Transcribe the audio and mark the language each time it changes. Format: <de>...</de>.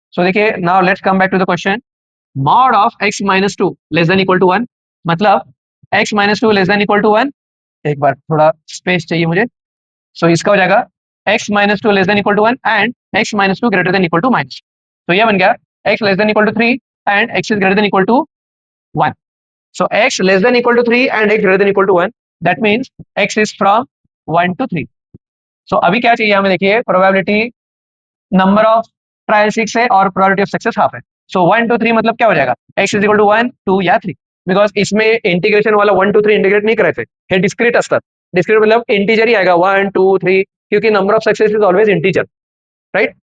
<en>So देखिए now let's come back to the question. Mod of x minus 2 less than equal to 1 मतलब x minus 2 less than equal to 1.</en> <hi>एक बार थोड़ा space चाहिए मुझे. सो इसका हो जाएगा</hi> <en>x minus 2 less than equal to 1 and x minus 2 greater than equal to minus.</en> <hi>तो ये बन गया</hi> <en>x less than equal to 3 and x is greater than equal to 1. So x less than equal to 3 and x greater than equal to 1. That means x is from 1 to 3. So</en> <hi>अभी क्या चाहिए हमें, देखिए</hi> <en>Probability number of trial 6 है और probability of success half है.</en> <hi>सो 1 to 3 मतलब क्या हो जाएगा x इज इक्वल टू 1 2 या 3, बिकॉज इसमें इंटीग्रेशन वाला 1 to 3 इंटीग्रेट नहीं करायचे,</hi> <mr>हे डिस्क्रीट असतात.</mr> <hi>डिस्क्रीट मतलब इंटीजर ही आएगा 1 2 3, क्योंकि</hi> <en>number of success is always integer,</en> <hi>right.</hi>